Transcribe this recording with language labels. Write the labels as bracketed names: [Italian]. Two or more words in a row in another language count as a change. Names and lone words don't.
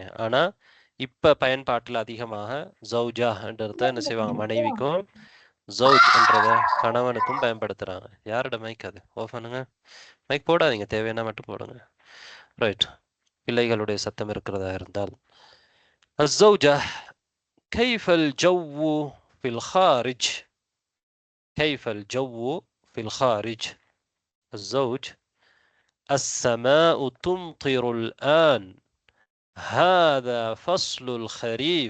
[Tamil] ஆனா இப்ப பயன்பாட்டில் அதிகமாக ஜௌஜா என்றத என்ன செய்வாங்க, மனைவிக்கும் ஜௌஜ் என்றத கணவனுக்கும் பயன்படுத்துறாங்க. யாரோட மைக் அது? ஓஃப் பண்ணுங்க. மைக் போடாதீங்க, தேவையான மட்டும் போடுங்க. ரைட். பிள்ளைகளுடைய சத்தம் இருக்கிறதா இருந்தால். [Arabic] الزوجة كيف الجو في الخارج؟ كيف الجو في الخارج؟ الزوج السماء تمطر الآن، هذا فصل الخريف.